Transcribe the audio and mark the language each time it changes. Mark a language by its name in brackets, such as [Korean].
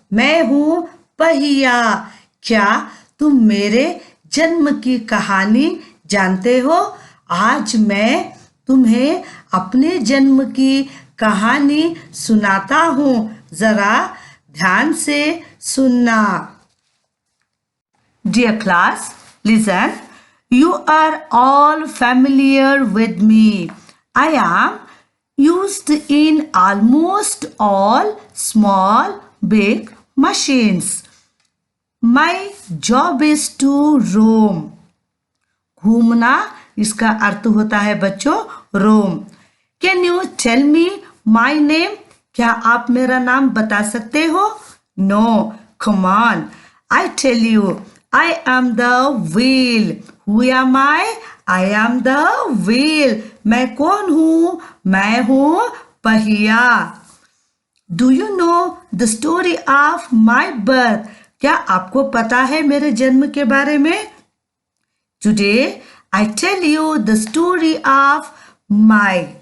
[Hindi] मैं हूँ पहिया। क्या तुम मेरे जन्म की कहानी जानते हो? आज मैं तुम्हें अपने जन्म की कहानी सुनाता हूँ। जरा ध्यान से सुनना। Dear class, listen. [English] You are all familiar with me. I am used in almost all small, big machines. My job is to roam. [Hindi] घूमना इसका अर्थ होता है बच्चों रोम. Can you tell मी my name? क्या आप मेरा नाम बता सकते हो? [English] No, come on, I tell you. I am the wheel. Who am I? I am the wheel. मैं कौन हूं? [Hindi] मैं हूं पहिया. [English] Do you know the story of my birth? [Hindi] क्या आपको पता है मेरे जन्म के बारे में? [English] Today I tell you the story of my.